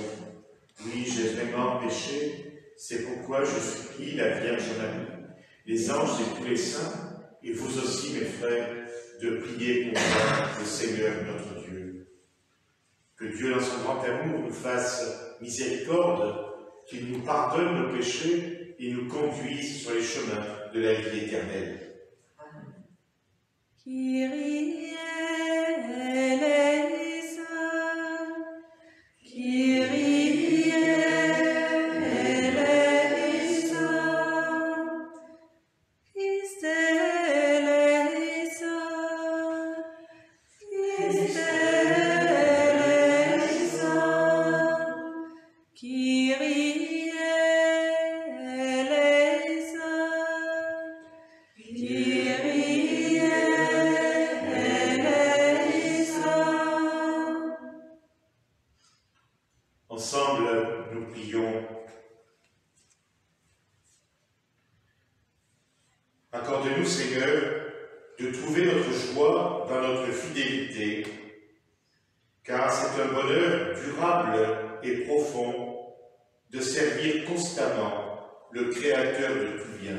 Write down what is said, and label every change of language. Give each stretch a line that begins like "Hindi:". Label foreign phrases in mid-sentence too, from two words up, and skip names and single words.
French: Oui, j'ai vraiment péché, c'est pourquoi je supplie la Vierge Marie, les anges et tous les saints, et vous aussi, mes frères, de prier pour moi, le Seigneur notre Dieu. Que Dieu, dans son grand amour, nous fasse miséricorde, qu'il nous pardonne nos péchés et nous conduise sur les chemins de la vie éternelle.
Greek: Κύριε ελέησον, Κύριε ελέησον, Χριστέ ελέησον, Χριστέ ελέησον, Κύριε ελέησον, Κύριε ελέησον.
French: Ensemble, nous prions. Accorde-nous, Seigneur, de trouver notre joie dans notre fidélité, car c'est un bonheur durable et profond de servir constamment le Créateur de tout bien.